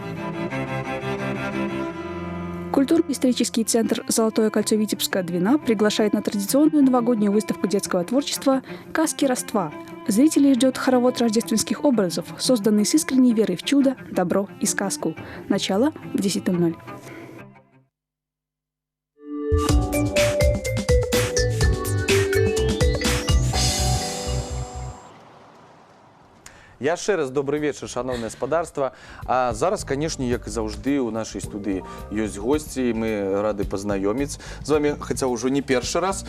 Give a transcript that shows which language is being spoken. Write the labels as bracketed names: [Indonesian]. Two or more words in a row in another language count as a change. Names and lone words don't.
[Russian] Культурно-исторический центр «Золотое кольцо Витебска» Двина приглашает на традиционную новогоднюю выставку детского творчества «Каски Роства». Зрителей ждет хоровод рождественских образов, созданный с искренней верой в чудо, добро и сказку. Начало в 10:00. [Belarusian] Яшчэ раз добрый вечар, шановнае спадарства. А зараз, канешне, як і заўжды, у нашай студыі ёсць госці, і мы рады пазнаёміць з вами, хаця ўжо не першы раз.